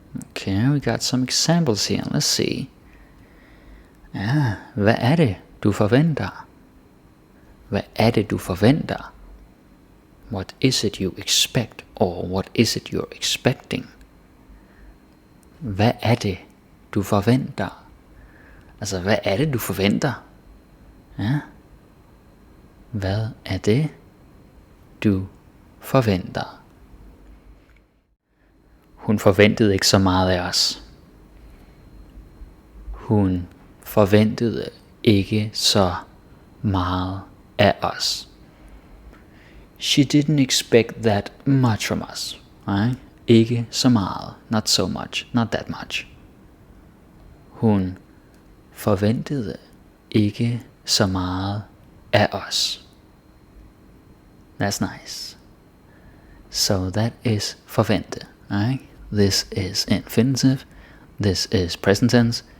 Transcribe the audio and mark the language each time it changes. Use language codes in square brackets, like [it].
[en] Okay, we got some examples here. Let's see. [da] Hvad er det, du forventer? Hvad er det, du forventer? [en] What is it you expect, or what is it you're expecting? [da] Hvad er det, du forventer? Altså, hvad er det, du forventer? Ja. Hvad er det, du forventer? Hun forventede ikke så meget af os. Hun forventede ikke så meget af os. [en] She didn't expect that much from us. Right? [da] Ikke så meget. [en] Not so much. Not that much. [da] Hun forventede ikke så meget af os. [en] That's nice. So that is forvente. Right? This is infinitive. This is present tense.